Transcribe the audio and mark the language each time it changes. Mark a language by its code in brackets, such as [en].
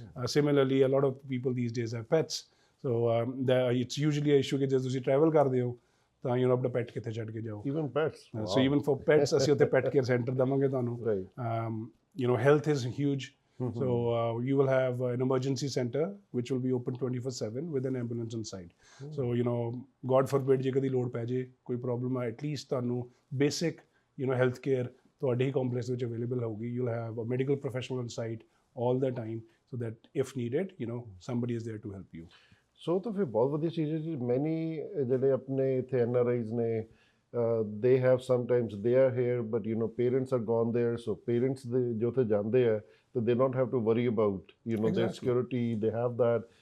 [en] Similarly, a lot of people these days have pets. So it's usually an issue that if you travel [pa] ਕਰਦੇ ਹੋ ਤਾਂ ਆਪਣਾ pet ਕਿੱਥੇ ਛੱਡ ਕੇ ਜਾਓ. [en] Even pets. So even for pets, [pa] ਅਸੀਂ ਉੱਥੇ pet care center ਦਵਾਂਗੇ ਤੁਹਾਨੂੰ. [en] Right. Health is huge. So you will have an emergency center which will be open 24/7 with an ambulance on site. So God forbid [pa] ਜੇ ਕਦੀ ਲੋੜ ਪੈ ਜੇ ਕੋਈ ਪ੍ਰੋਬਲਮ ਆ, at least ਤੁਹਾਨੂੰ basic health care ਤੁਹਾਡੇ ਹੀ complex ਵਿੱਚ available ਹੋਊਗੀ. [en] You'll have a medical professional on site all the time, so that if needed, somebody is there to help you. [pa] ਸੋ ਤਾਂ ਫਿਰ ਬਹੁਤ ਵਧੀਆ ਚੀਜ਼ ਹੈ ਜੀ. ਮੈਨੀ ਜਿਹੜੇ ਆਪਣੇ ਇੱਥੇ NRIs ਨੇ, [en] they have sometimes they are here, but parents are gone there, so parents [pa] ਦੇ ਜੋ ਉੱਥੇ ਜਾਂਦੇ ਆ, [en] so they don't have to worry about their security. They have that.